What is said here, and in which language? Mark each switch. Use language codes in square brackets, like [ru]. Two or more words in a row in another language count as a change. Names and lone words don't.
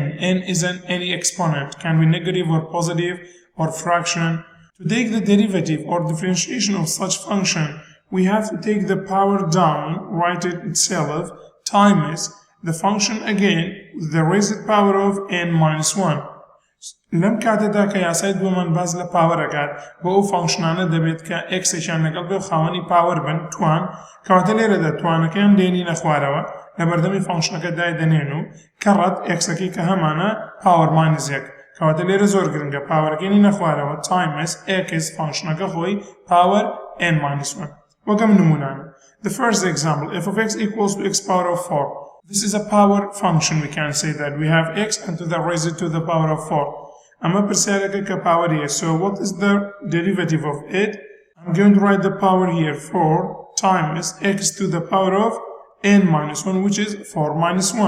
[en] N is any exponent, can be negative or positive or fraction. To take the derivative or differentiation of such function, we have to take the power down, write it itself, times the function again with the raised power of n minus 1. [ckb] لەم کاتەدا کە یاسای دووەمان باز لە پاوەرەکات بۆ ئەو فانکشنانە دەبێت کە ئێکسێکیان لەگەڵ بێ و خاوەنی پاوەر بن توان کەواتە لێرەدا توانەکەیان دێنینە خوارەوە لە بەردەمی فانکشنەکە دایدەنێن و کەڕەت ئێکسەکەی کە هەمانە پاوەر ماینس 1 کەواتە لێرە زۆر گرنگە پاوەرەکەی نەخوارەوە [en] times x [ckb] فانکشنەکە خۆی پاوەر [en] n minus 1 [ckb] وەگەم نمونانە. [en] The first example, f of x equals to x power of 4. This is a power function, we can say that. We have x and to the raised to the power of 4. [ckb] ئەمە پرسیارەکە کە [en] power here. So what is the derivative of it? I'm going to write the power here. 4 times x to the power of n minus 1, which is 4 minus 1.